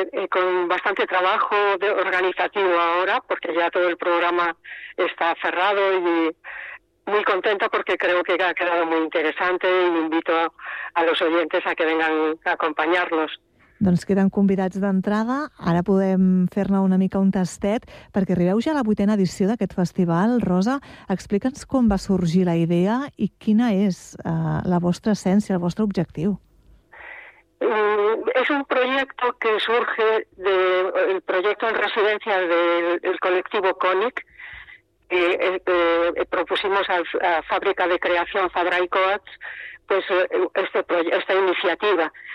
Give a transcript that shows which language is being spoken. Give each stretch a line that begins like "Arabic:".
Spanish: con bastante trabajo de organizativo ahora, porque ya todo el programa está cerrado, y muy contenta porque creo que ha quedado muy interesante y invito a los oyentes a que vengan a acompañarnos.
Catalan: Doncs queden convidats d'entrada. Ara podem fer-ne una mica un tastet, perquè arribeu ja a la 8a edició d'aquest festival. Rosa, explica'ns com va sorgir la idea i quina és la vostra essència, el vostre objectiu.
Spanish: Es un proyecto que surge del proyecto en residencia del colectivo CONIC, que propusimos a Fábrica de Creación Fabray Coats, pues esta iniciativa.